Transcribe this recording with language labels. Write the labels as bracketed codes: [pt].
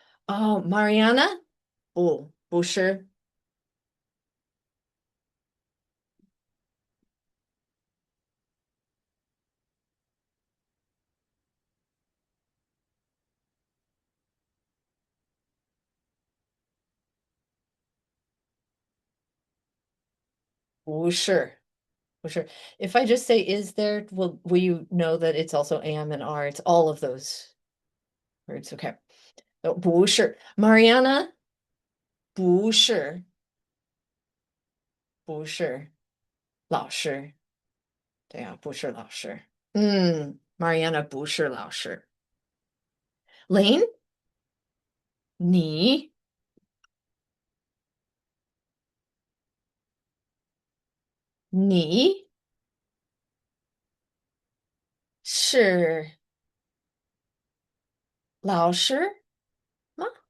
[zh] 哦，Mariana，不是，不是，不是。 [en] If I just say is there, will you know that it's also am and are? It's all of those words. Okay. [zh] 不是，Mariana，不是，不是老师。对呀，不是老师。 Mariana 不是老师。Lane，你你是老师吗？